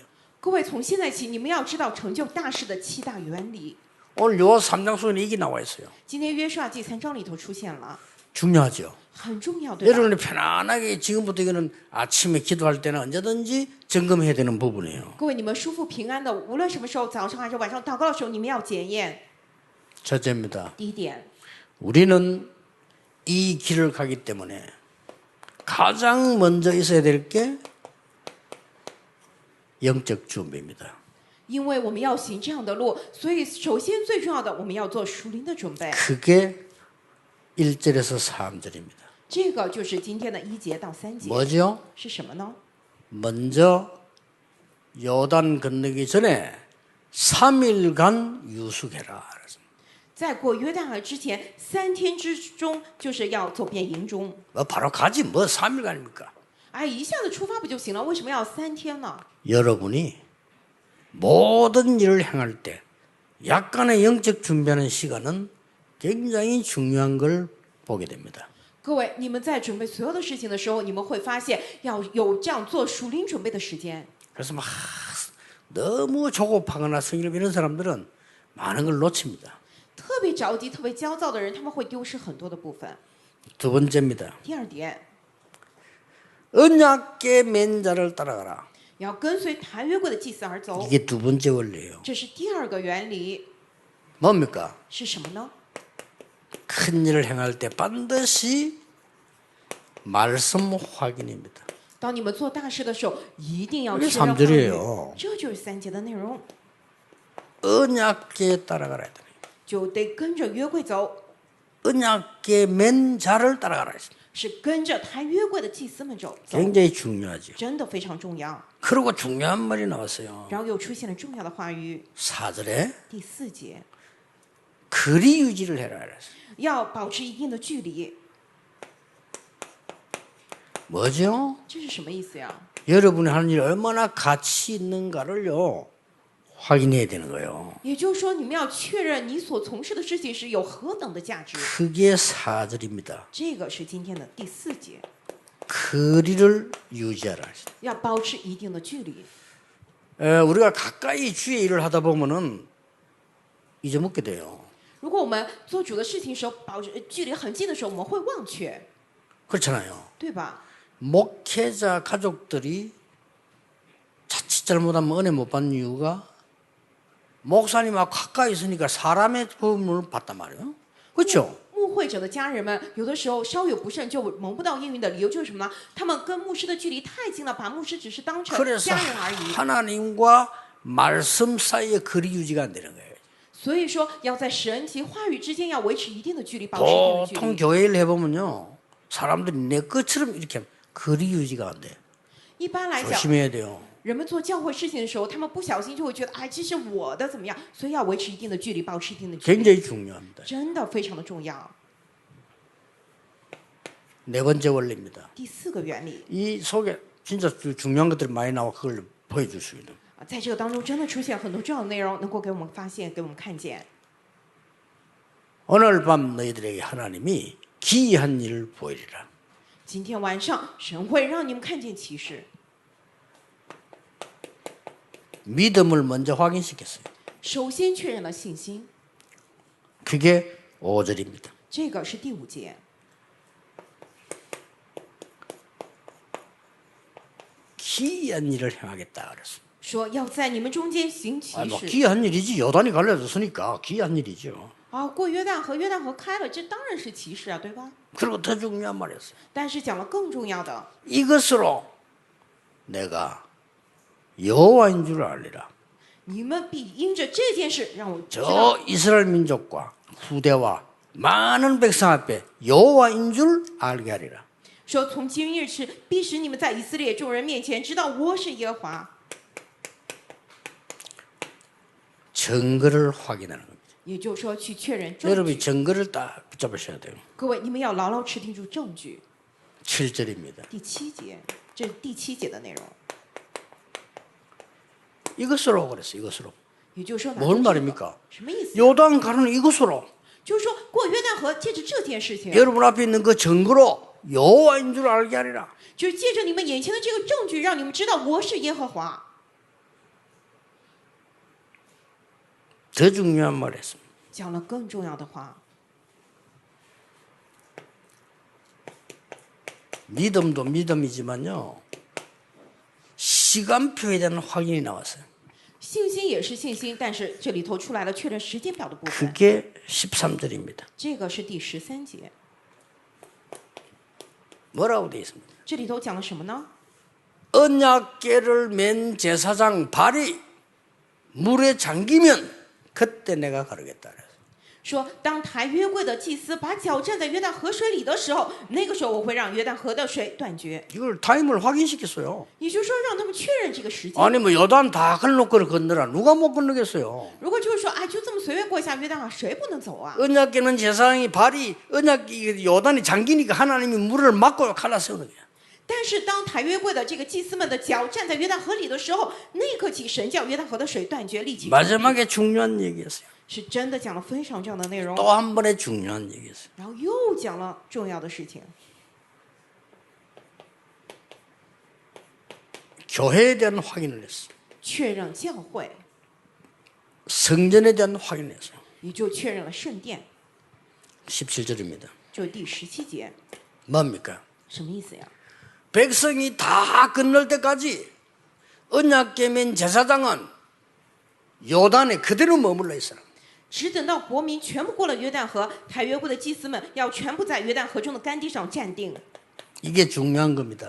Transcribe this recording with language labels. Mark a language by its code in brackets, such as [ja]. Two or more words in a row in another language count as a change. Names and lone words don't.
[zh] 各位，从现在起，你们要知道成就大事的7大原理。 [ko] 오늘 요 3장 속에 이게 나와 있어요. [zh] 今天约书亚记3章里头出现了， [ko] 중요하죠. [zh] 很重要，对吧？ [ko] 여러분이 편안하게 지금부터 이거는 아침에 기도할 때는 언제든지 점검해야 되는 부분이에요. [zh] 各位，你们舒服平安的，无论什么时候，早上还是晚上祷告的时候，你们要检验。 [ko] 첫째입니다. [zh] 第一点， [ko] 우리는 이 길을 가기 때문에 가장 먼저 있어야 될 게 영적 준비입니다. [zh] 因为我们要行这样的路，所以首先最重要的，我们要做属灵的准备。 [ko] 그게 1절에서 3절입니다. [zh] 这个就是今天的1节到3节， [ko] 뭐죠? [zh] 是什么呢？ [ko] 먼저 요단 건너기 전에 3일간 유숙해라. [zh] 在过约旦河之前3天之中，就是要走遍营中。 [ko] 뭐 바로 가지 뭐 3일간입니까? [zh] 哎，一下子出发不就行了？为什么要3天呢？ [ko] 여러분이 모든 일을 행할 때 약간의 영적 준비하는 시간은 굉장히 중요한 걸 보게 됩니다. [zh] 各位，你们在准备所有的事情的时候，你们会发现要有这样做属灵准备的时间。 [ko] 그래서 막 너무 조급하거나 성의를 이런 사람들은 많은 걸 놓칩니다. [zh] 特别着急、特别焦躁的人，他们会丢失很多的部分。 [ko] 두 번째입니다. [zh] 第二点， [ko] 언약궤 맨 자를 따라가라. [zh] 要跟随坛约柜的祭司而走， [ko] 이게 두 번째 원리예요. [zh] 这是第二个原理， [ko] 뭡니까? [zh] 是什么呢？ [ko] 큰 일을 행할 때 반드시 말씀 확인입니다. [zh] 当你们做大事的时候，一定要 [ko] 이게 [zh] 确认话语。 [ko] 3절이에요. [zh] 这就是3节的内容， [ko] 언약궤 따라가라 했더니 [zh] 就得跟着约柜走， [ko] 언약궤 맨 자를 따라가라 했어요. [zh] 是跟着坛约柜的祭司们走， [ko] 굉장히 중요하죠. [zh] 真的非常重要。 [ko] 그리고 중요한 말이 나왔어요. [zh] 然后又出现了重要的话语， [ko] 4절에 [zh] 第4节， [ko] 거리 유지를 해라 그랬어요. [zh] 要保持一定的距离， [ko] 뭐죠? [zh] 这是什么意思呀？ [ko] 여러분이 하는 일이 얼마나 가치 있는가를요 확인해야 되는 거예요. [zh] 也就是说，你们要确认你所从事的事情是有何等的价值。 [ko] 그게 4절입니다. [zh] 这个是今天的第4节， [ko] 거리를 유지하라. [zh] 要保持一定的距离。 [ko] 우리가 가까이 주의 일을 하다 보면은 잊어먹게 돼요. [zh] 如果我们做主的事情的时候，保持距离很近的时候，我们会忘却， [ko] 그렇잖아요. [zh] 对吧？ [ko] 목회자 가족들이 자칫 잘못하면 은혜 못 받는 이유가 목사님하고 가까이 있으니까 사람의 도움을 받단 말이에요. 그렇죠? [zh] 牧会者的家人们有的时候稍有不慎就蒙不到应允的理由就是什么呢？他们跟牧师的距离太近了，把牧师只是当成 [ko] 그래서 [zh] 家人而已。 [ko] 하나님과 말씀 사이의 거리 유지가 안 되는 거예요. [zh] 所以说，要在神及话语之间要维持一定的距离，保持一定的距 [ko] 보통 [zh] 离。 [ko] 교회 일 해보면요 사람들이 내 것처럼 이렇게 하면 거리 유지가 안 돼. [zh] 一般来讲， [ko] 조심해야 돼요. [zh] 人们做教会事情的时候，他们不小心就会觉得，哎，这是我的怎么样？所以要维持一定的距离，保持一定的距离， [ko] 굉장히 중요합니다. [zh] 真的非常的重要。 [ko] 네 번째 원리입니다. [zh] 第4个原理 [ko] 이 속에 진짜 중요한 것들이 많이 나와 그걸 보여줄 수 있는. [zh] 啊，在这个当中真的出现很多重要的内容，能够给我们发现，给我们看见。 [ko] 오늘 밤 너희들에게 하나님이 기이한 일을 보이리라. [zh] 今天晚上，神会让你们看见启示。 [ko] 믿음을 먼저 확인시켰어요. [zh] 首先确认了信心， [ko] 그게 5절입니다. [zh] 这个是第5节。 [ko] 기이한 일을 행하겠다 그랬어요. [zh] 说要在你们中间行奇 [ko] 뭐 [zh] 事。 [ko] 기이한 일이지. 요단이 갈라졌으니까 기이한 일이죠. [zh] 啊，过约旦河，约旦河开了，这当然是奇事啊，对吧？ [ko] 그리고 더 중요한 말이었어요. [zh] 但是讲了更重要的， [ko] 이것으로 내가 여호와인 줄 알리라. [zh] 你们必因着这件事让我知道， [ko] 저 이스라엘 민족과 후대와 많은 백성 앞에 여호와인 줄 알게 하리라. [zh] 说从今日起，必使你们在以色列众人面前知道我是耶和华。 [ko] 증거를 확인하는 겁니다. [zh] 也就是说，去确认证 [ko] 여러분이 [zh] 据。 [ko] 증거를 딱 붙잡으셔야 돼요. [zh] 各位，你们要牢牢持定住证据。 [ko] 7절입니다. [zh] 第7节，这是第7节的内容。 [ko] 이것으로 그랬어요. 이것으로. [zh] 也就是说， [ko] 뭔 말입니까? [zh] 什么意思？ [ko] 요단 가는 이것으로 [zh] 就是说，过约旦河，借着这件事情， [ko] 여러분 앞에 있는 그 증거로 여호와인 줄 알게 하리라. [zh] 就是借着你们眼前的这个证据，让你们知道我是耶和华。 [ko] 더 중요한 말을 했습니다. [zh] 讲了更重要的话， [ko] 믿음도 믿음이지만요. 시간표에 대한 확인이 나왔어요. [zh] 信心也是信心，但是这里头出来了确认时间表的部分， [ko] 그게 13절입니다. [zh] 这个是第13节。 [ko] 뭐라고 되어 있습니다. [zh] 这里头讲了什么呢？ [ko] 언약궤를 맨 제사장 발이 물에 잠기면 그때 내가 가르겠다. [zh] 说当抬约柜的祭司把脚站在约旦河水里的时候，那个时候我会让约旦河的水断绝。 [ko] 이걸 타임을 확인시켰어요. [zh] 也就是说，让他们确认这个时间。 [ko] 아니 뭐 요단 다 건너고 건너라. 누가 못 건너겠어요. [zh] 如果就是说，哎，就这么随便过一下约旦河，谁不能走啊？ [ko] 언약궤는 제사장이 발이 언약 요단이 잠기니까 하나님이 물을 막고 갈라 세우는 거야. [zh] 但是当抬约柜的这个祭司们的脚站在约旦河里的时候，那一刻起，神叫约旦河的水断绝，立即 [ko] 마지막에 중요한 얘기였어요. [zh] 是真的讲了非常重要的内容， [ko] 또 한 번의 중요한 얘기였어요. [zh] 然后又讲了重要的事情， [ko] 교회에 대한 확인을 했어요. [zh] 确认教会， [ko] 성전에 대한 확인을 했어요. [zh] 也就确认了圣殿， [ko] 17절입니다. [zh] 就是第17节， [ko] 뭡니까? [zh] 什么意思呀？ [ko] 백성이 다 건널 때까지 언약궤면 제사장은 요단에 그대로 머물러 있어라. [zh] 只等到国民全部过了约旦河，抬约柜的祭司们要全部在约旦河中的干地上站定， [ko] 이게 중요한 겁니다.